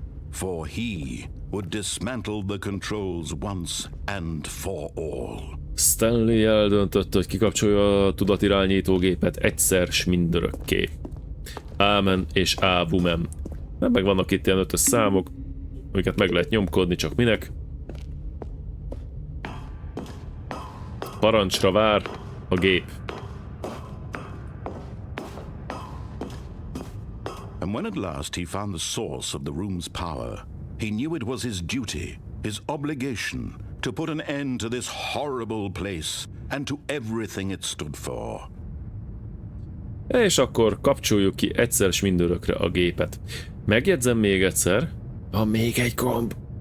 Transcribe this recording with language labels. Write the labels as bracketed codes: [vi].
[en] For he would dismantle the controls once and for all. [hu] Stanley eldöntötte, hogy kikapcsolja a tudatirányító gépet egyszer s mindörökké. Ámen és ávumem. Nem meg vannak itt ilyen ötös számok, amiket meg lehet nyomkodni, csak minek. Parancsra vár a gép. [en] And when at last he found the source of the room's power, he knew it was his duty, his obligation, to put an end to this horrible place and to everything it stood for. [hu] És akkor kapcsoljuk ki egyszer s mindörökre a gépet. Megjegyzem még egyszer. Van még egy gomb.